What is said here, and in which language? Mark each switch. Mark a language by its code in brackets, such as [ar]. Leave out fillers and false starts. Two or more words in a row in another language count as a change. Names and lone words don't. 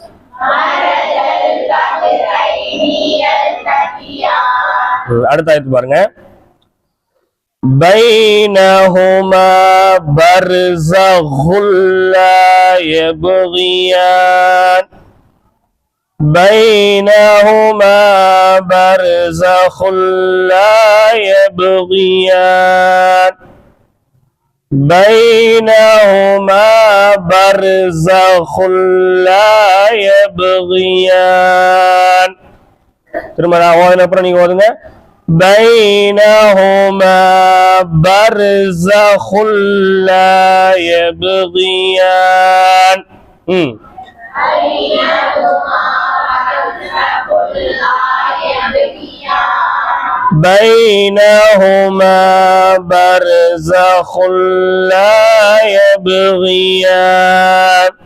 [ta] அடுத்த ஆயத்து பாருங்க. [ar] بينهما برزخ لا يبغيان بينهما برزخ لا يبغيان بينهما برزخ لا يبغيان. [ta] திரும்ப நான் ஓதுன அப்புறம் நீங்க ஓதுங்க. [ar] بينهما برزخ لا يبغيان. بينهما برزخ لا يبغيان.